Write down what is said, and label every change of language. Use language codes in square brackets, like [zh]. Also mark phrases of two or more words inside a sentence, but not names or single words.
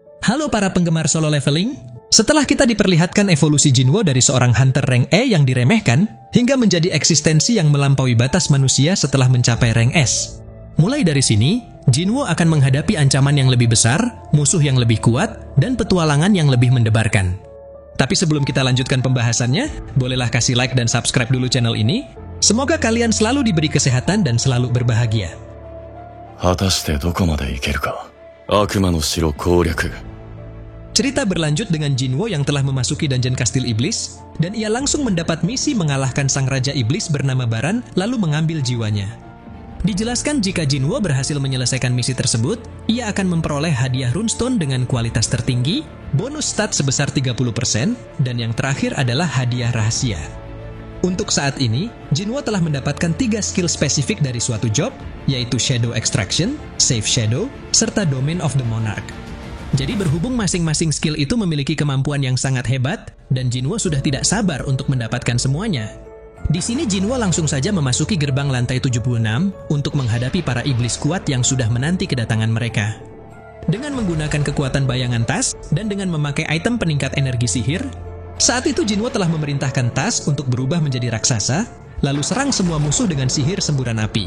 [id] Halo para penggemar solo leveling. Setelah kita diperlihatkan evolusi Jinwo dari seorang hunter rank E yang diremehkan, hingga menjadi eksistensi yang melampaui batas manusia setelah mencapai rank S. Mulai dari sini, Jinwo akan menghadapi ancaman yang lebih besar, musuh yang lebih kuat, dan petualangan yang lebih mendebarkan. Tapi sebelum kita lanjutkan pembahasannya, bolehlah kasih like dan subscribe dulu channel ini. Semoga kalian selalu diberi kesehatan dan selalu berbahagia. [ja] 果たしてどこまで行けるか。悪魔の城攻略。 [id] Cerita berlanjut dengan Jinwo yang telah memasuki dungeon kastil iblis, dan ia langsung mendapat misi mengalahkan sang raja iblis bernama Baran, lalu mengambil jiwanya. Dijelaskan jika Jinwo berhasil menyelesaikan misi tersebut, ia akan memperoleh hadiah runestone dengan kualitas tertinggi, bonus stat sebesar 30%, dan yang terakhir adalah hadiah rahasia. Untuk saat ini, Jinwo telah mendapatkan 3 skill spesifik dari suatu job, yaitu Shadow Extraction, Save Shadow, serta Domain of the Monarch. Jadi berhubung masing-masing skill itu memiliki kemampuan yang sangat hebat, dan Jinwo sudah tidak sabar untuk mendapatkan semuanya. Di sini Jinwo langsung saja memasuki gerbang lantai 76 untuk menghadapi para iblis kuat yang sudah menanti kedatangan mereka. Dengan menggunakan kekuatan bayangan tas, dan dengan memakai item peningkat energi sihir, saat itu Jinwo telah memerintahkan tas untuk berubah menjadi raksasa, lalu serang semua musuh dengan sihir semburan api.